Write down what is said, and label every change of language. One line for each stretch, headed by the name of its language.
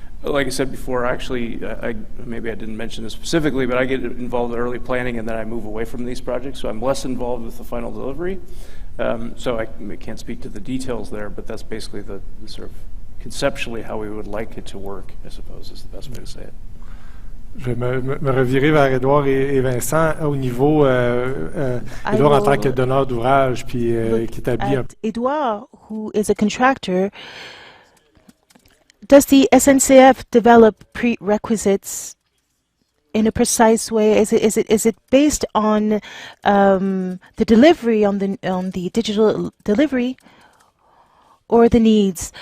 English: Like I said before, actually, maybe I didn't mention this specifically, but I get involved in early planning and then I move away from these projects, so I'm less involved with the final delivery. So I can't speak to the details there, but that's basically the sort of conceptually how we would like it to work, I suppose, is the best way to say it.
French: Je vais me revirer vers Edouard et Vincent au niveau Edouard en tant que donneur d'ouvrage puis qui établit un.
English: Edouard, who is a contractor. Does the SNCF develop prerequisites in a precise way? Is it based on the delivery, on the digital delivery, or the needs?